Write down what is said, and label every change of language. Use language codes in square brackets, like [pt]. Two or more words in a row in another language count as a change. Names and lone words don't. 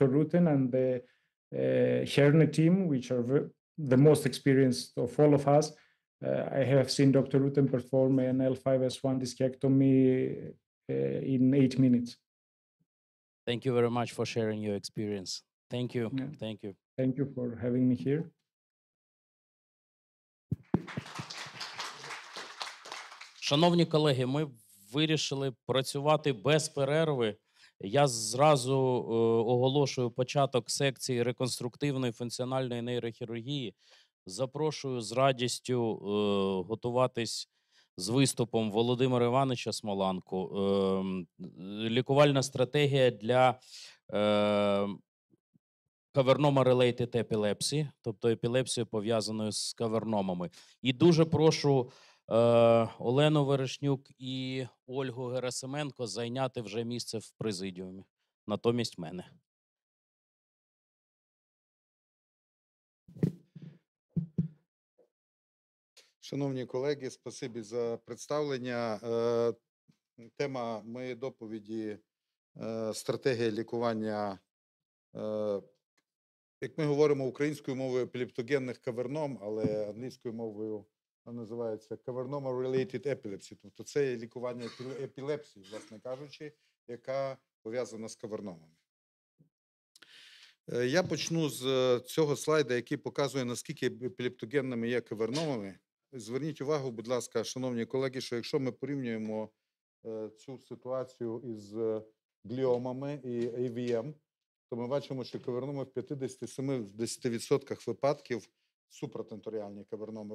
[en] Rutten and the Herne team, which are the most experienced of all of us, I have seen Dr. Rutten perform an L5S1 discectomy in 8 minutes. Thank you very much for sharing your experience. Thank you. Yeah. Thank you. Thank you for having me here. [uk] Шановні колеги, ми вирішили працювати без перерви. Я зразу оголошую початок секції реконструктивної функціональної нейрохірургії. Запрошую з радістю готуватись з виступом Володимира Івановича Смоланку. Лікувальна стратегія для кавернома- [en] related epilepsy, [uk] тобто епілепсію, пов'язаною з каверномами. І дуже прошу Олену Верешнюк і Ольгу Герасименко зайняти вже місце в президіумі, натомість мене. Шановні колеги, спасибі за представлення. Тема моєї доповіді – стратегія лікування, як ми говоримо українською мовою, епілептогенних каверном, але англійською мовою називається кавернома- [en] related epilepsy. [uk] Тобто це лікування епілепсії, власне кажучи, яка пов'язана з каверномами. Я почну з цього слайду, який показує, наскільки епілептогенними є каверномами. Зверніть увагу, будь ласка, шановні колеги, що якщо ми порівнюємо цю ситуацію із гліомами і AVM, то ми бачимо, що каверноми в 57% випадків супратенторіальні каверноми.